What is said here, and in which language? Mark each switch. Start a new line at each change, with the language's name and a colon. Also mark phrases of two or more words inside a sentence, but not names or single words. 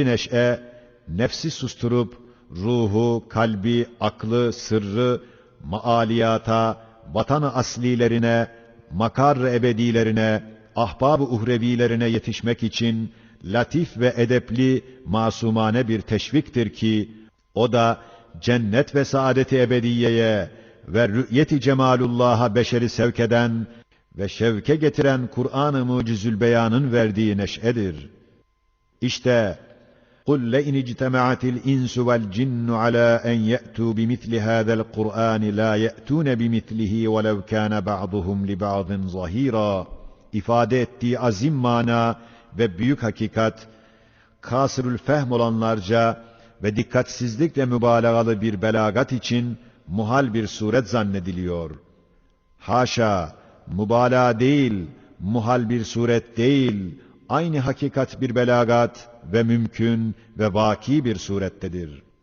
Turkish: neşe, nefsi susturup ruhu, kalbi, aklı, sırrı, maaliyata, vatan-ı aslilerine, makar-ı ebedilerine, ahbab-ı uhrevilerine yetişmek için latif ve edepli, masumane bir teşviktir ki, o da cennet ve saadet-i ebediyeye ve rü'yet-i cemalullah'a beşeri sevk eden ve şevke getiren Kur'an-ı Mucizül Beyan'ın verdiği neşedir. İşte
Arabic: قُلْ لَئِنِ اجْتَمَعَتِ الْاِنْسُ وَالْجِنُّ عَلَى اَنْ يَأْتُوا بِمِثْلِ هَذَا الْقُرْآنِ لَا يَأْتُونَ بِمِثْلِهِ وَلَوْ كَانَ بَعْضُهُمْ لِبَعْضٍ ظَهِيرًا
Turkish: ifade ettiği azim mana ve büyük hakikat, kasırül fehm olanlarca ve dikkatsizlikle mübalağalı bir belagat için muhal bir suret zannediliyor. Haşa, mübalağa değil, muhal bir suret değil, aynı hakikat bir belagat ve mümkün ve vaki bir surettedir.